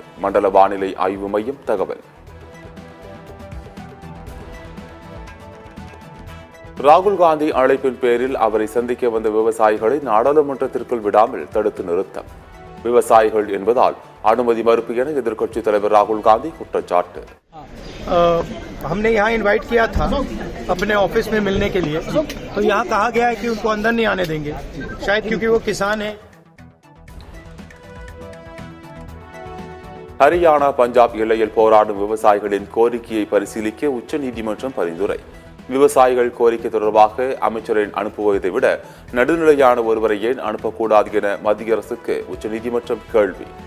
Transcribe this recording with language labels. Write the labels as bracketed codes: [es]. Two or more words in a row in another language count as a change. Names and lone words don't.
[ta] மண்டல வானிலை ஆய்வு மையம் தகவல். ராகுல் காந்தி அழைப்பின் பேரில் அவரை சந்திக்க வந்த விவசாயிகளை நாடாளுமன்றத்திற்குள் விடாமல் தடுத்து நிறுத்தம். விவசாயிகள் என்பதால் அனுமதி மறுப்பு என எதிர்க்கட்சித் தலைவர் ராகுல் காந்தி குற்றச்சாட்டு. [hi] हमने यहाँ इनवाइट किया था अपने ऑफिस में मिलने के लिए, तो यहाँ कहा गया है कि उनको अंदर नहीं आने देंगे, शायद क्योंकि वो किसान है. [ta] ஹரியானா பஞ்சாப் எல்லையில் போராடும் விவசாயிகளின் கோரிக்கையை பரிசீலிக்க உச்சநீதிமன்றம் பரிந்துரை. விவசாயிகள் கோரிக்கை தொடர்பாக அமைச்சரை அனுப்புவதை விட நடுநிலையான ஒருவரை ஏன் அனுப்பக்கூடாது என மத்திய அரசுக்கு உச்சநீதிமன்றம் கேள்வி.